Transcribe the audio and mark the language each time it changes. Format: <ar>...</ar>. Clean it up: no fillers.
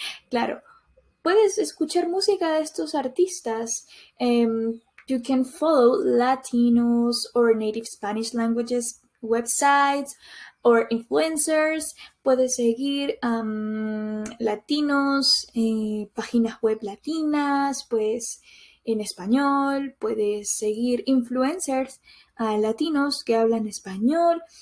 <es>Claro, puedes escuchar música de estos artistas.</es> <en>You can follow Latinos or native Spanish languages websites or influencers.</en> <es>Puedes seguir latinos, páginas web latinas, pues en español. Puedes seguir influencers latinos que hablan español.</es>